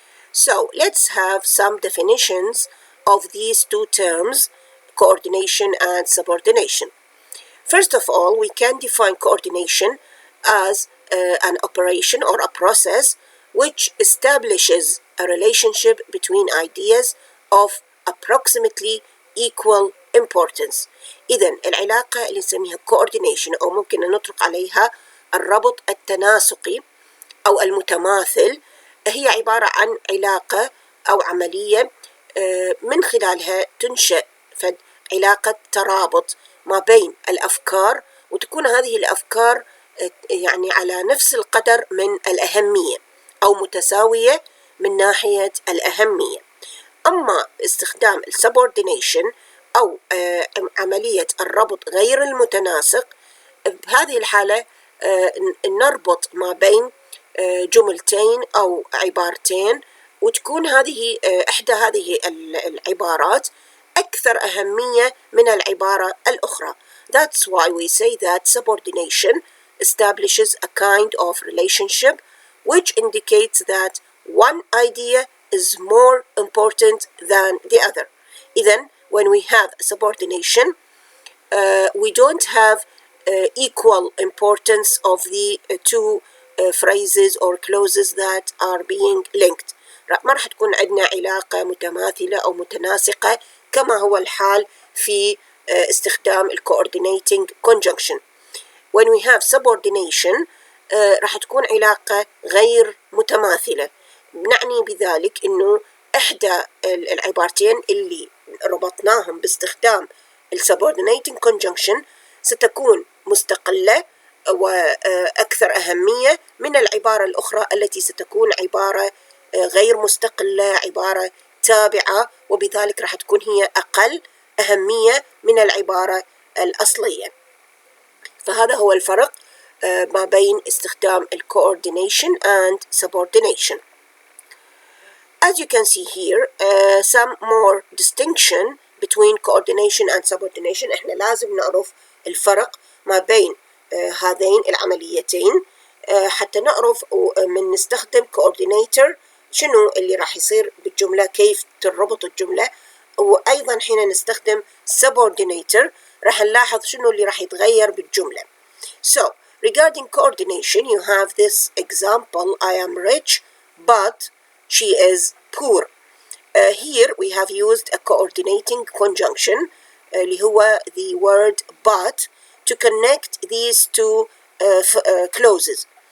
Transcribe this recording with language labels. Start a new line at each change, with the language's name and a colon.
English: So let's have some definitions of these two terms, coordination and subordination. First of all, we can define coordination as an operation or a process which establishes a relationship between ideas of approximately equal importance.
Arabic: إذن العلاقة اللي نسميها coordination أو ممكن نطلق عليها الربط التناسقي أو المتماثل هي عبارة عن علاقة أو عملية من خلالها تنشأ علاقة ترابط ما بين الأفكار وتكون هذه الأفكار يعني على نفس القدر من الأهمية أو متساوية من ناحية الأهمية. أما استخدام subordination أو عملية الربط غير المتناسق، بهذه الحالة نربط ما بين جملتين أو عبارتين وتكون هذه إحدى هذه العبارات أكثر أهمية من العبارة الأخرى.
English: That's why we say that subordination establishes a kind of relationship which indicates that one idea is more important than the other.
Arabic: إذن
English: when we have subordination, we don't have equal importance of the two phrases or clauses that are being linked.
Arabic: ما راح تكون عندنا علاقة متماثلة أو متناسقة كما هو الحال في استخدام coordinating conjunction.
English: When we have subordination
Arabic: راح تكون علاقة غير متماثلة. نعني بذلك إنه إحدى العبارتين اللي ربطناهم باستخدام subordinating conjunction ستكون مستقلة وأكثر أهمية من العبارة الأخرى التي ستكون عبارة غير مستقلة، عبارة تابعة، وبذلك راح تكون هي أقل أهمية من العبارة الأصلية. فهذا هو الفرق ما بين استخدام
English: coordination and subordination. As you can see here, some more distinction between coordination and subordination.
Arabic: احنا لازم نعرف الفرق ما بين هذين العمليتين حتى نعرف من نستخدم coordinator شنو اللي راح يصير بالجملة، كيف تربط الجملة، وأيضا حين نستخدم subordinator راح نلاحظ شنو اللي راح يتغير بالجملة.
English: So, regarding coordination, you have this example: I am rich, but she is poor. Here we have used a coordinating conjunction
Arabic: اللي هو
English: the word but to connect these two clauses.